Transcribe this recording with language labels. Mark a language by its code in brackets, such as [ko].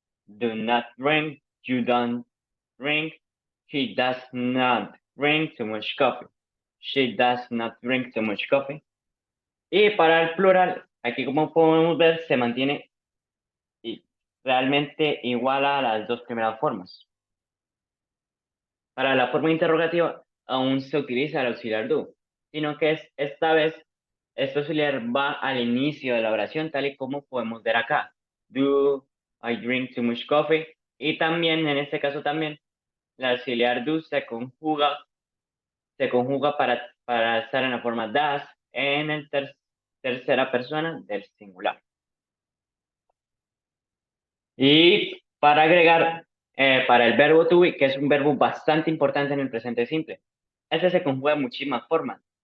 [en] Do not drink, you don't drink, he does not drink too much coffee. She does not drink too much coffee. [es] Y para el plural, aquí como podemos ver, se mantiene realmente igual a las dos primeras formas. Para la forma interrogativa, aún se utiliza el auxiliar do, sino que esta vez este auxiliar va al inicio de la oración, tal y como podemos ver acá. [en] Do I drink too much coffee? [es] Y también, en este caso también, el auxiliar do se conjuga para estar en la forma does en el tercera persona del singular. Y para agregar, para el verbo to be, que es un verbo bastante importante en el presente simple, este se conjuga de muchísimas formas.